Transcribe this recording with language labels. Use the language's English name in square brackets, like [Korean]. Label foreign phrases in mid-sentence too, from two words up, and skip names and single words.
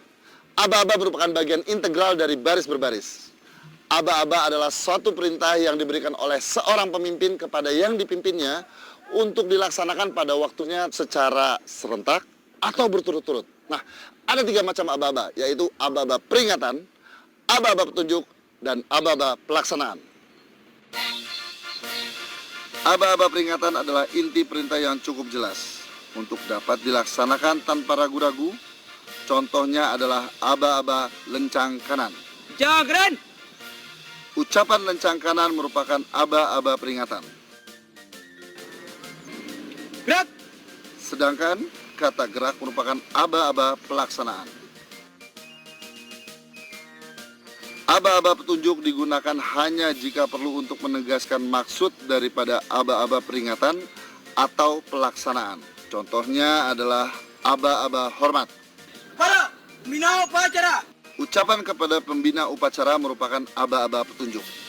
[Indonesian] Aba-aba merupakan bagian integral dari baris berbaris. Aba-aba adalah suatu perintah yang diberikan oleh seorang pemimpin kepada yang dipimpinnya untuk dilaksanakan pada waktunya secara serentak atau berturut-turut. Nah, ada 3 macam aba-aba, yaitu aba-aba peringatan, aba-aba petunjuk, dan aba-aba pelaksanaan. Aba-aba peringatan adalah inti perintah yang cukup jelas untuk dapat dilaksanakan tanpa ragu-ragu. Contohnya adalah aba-aba lencang kanan. Lencang kanan. Ucapan lencang kanan merupakan aba-aba peringatan. Gerak. Sedangkan kata gerak merupakan aba-aba pelaksanaan. Aba-aba petunjuk digunakan hanya jika perlu untuk menegaskan maksud daripada aba-aba peringatan atau pelaksanaan. Contohnya adalah aba-aba hormat. Para pembina upacara. Ucapan kepada pembina upacara merupakan aba-aba petunjuk.